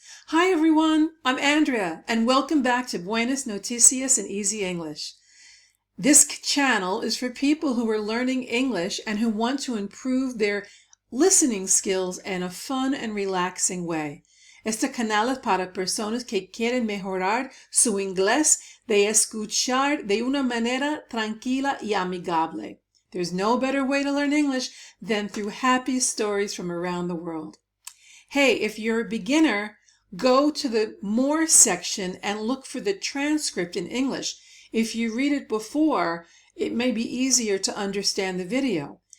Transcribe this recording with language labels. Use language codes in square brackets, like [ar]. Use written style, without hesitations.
[en] Hi everyone, I'm Andrea and welcome back to Buenas Noticias in Easy English. This channel is for people who are learning English and who want to improve their listening skills in a fun and relaxing way. [es] Este canal es para personas que quieren mejorar su inglés de escuchar de una manera tranquila y amigable. [en] There's no better way to learn English than through happy stories from around the world. Hey, if you're a beginner, go to the More section and look for the transcript in English. If you read it before, it may be easier to understand the video.